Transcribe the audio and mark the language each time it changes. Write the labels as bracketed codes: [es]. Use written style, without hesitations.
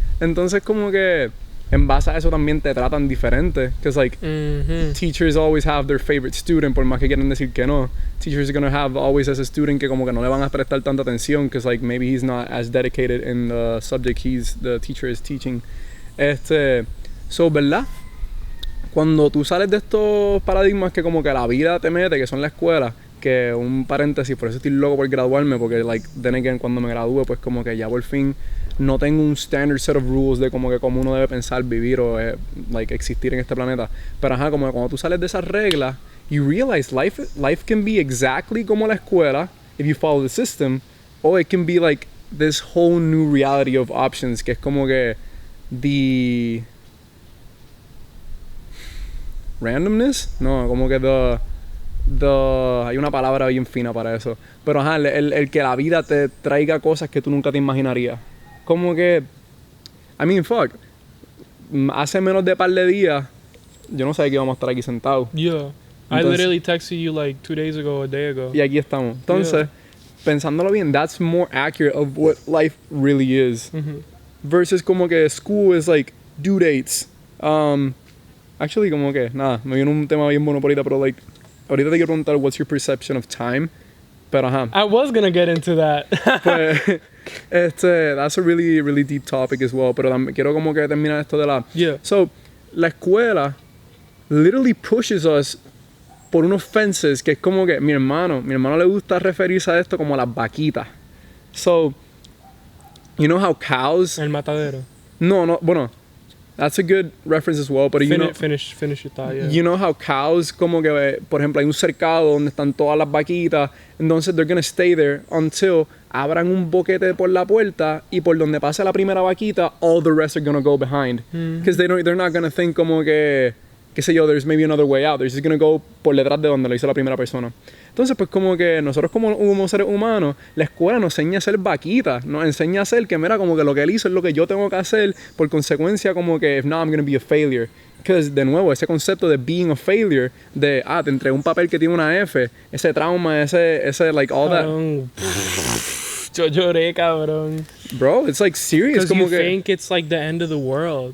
[es] Entonces como que en base a eso también te tratan diferente. [en] Because like teachers always have their favorite student, [es] por más que quieran decir que no. [en] Teachers are gonna have always as a student [es] que como que no le van a prestar tanta atención [en] because like maybe he's not as dedicated in the subject the teacher is teaching. So, [es] ¿verdad? Cuando tú sales de estos paradigmas que como que la vida te mete, que son la escuela, que un paréntesis, por eso estoy loco por graduarme, porque [en] like then again [es] cuando me gradúe pues como que ya por fin no tengo un [en] standard set of rules [es] de como que cómo uno debe pensar, vivir o [en] like [es] existir en este planeta. Pero ajá, como que cuando tú sales de esas reglas, [en] you realize life can be exactly [es] como la escuela [en] if you follow the system, or it can be like this whole new reality of options, [es] que es como que [en] the randomness, [es] no, como que hay una palabra bien fina para eso, pero ajá, el que la vida te traiga cosas que tú nunca te imaginarías. Como que, [en] I mean, fuck, [es] hace menos de par de días, yo no sabía que íbamos a estar aquí sentados. [en] Yeah, I literally texted you like 2 days ago, a day ago. [es] Y aquí estamos. Entonces, pensándolo bien, [en] that's more accurate of what life really is. Versus [es] como que [en] school is like due dates. Actually, [es] como que, nada, me viene un tema bien bueno por ahorita, pero [en] like, [es] ahorita te quiero preguntar, [en] what's your perception of time? [es] Pero ajá. [en] I was gonna get into that. [es] Pues, [en] that's a really, really deep topic as well. [es] Pero quiero como que terminar esto de la... [en] Yeah. So, [es] la escuela [en] literally pushes us [es] por unos [en] fences [es] que es como que mi hermano le gusta referirse a esto como las vaquitas. [en] So, you know how cows... [es] El matadero. No, bueno, [en] that's a good reference as well, but finish your thought, yeah. You know how cows, [es] como que, por ejemplo, hay un cercado donde están todas las vaquitas, entonces [en] they're gonna stay there until [es] abran un boquete por la puerta y por donde pase la primera vaquita, [en] all the rest are gonna go behind. Because they're not gonna think [es] como que, qué sé yo, [en] there's maybe another way out. They're just gonna go [es] por detrás de donde lo hizo la primera persona. Entonces, pues como que nosotros como seres humanos, la escuela nos enseña a ser vaquitas, nos enseña a hacer que, mira, como que lo que él hizo es lo que yo tengo que hacer, por consecuencia como que, [en] if not, I'm gonna be a failure. Because, [es] de nuevo, ese concepto de [en] being a failure, [es] de, te entregué un papel que tiene una F, ese trauma, ese [en] like, all that. [es] Yo lloré, cabrón. [en] Bro, it's like serious. [es] Como que [en] think it's like the end of the world.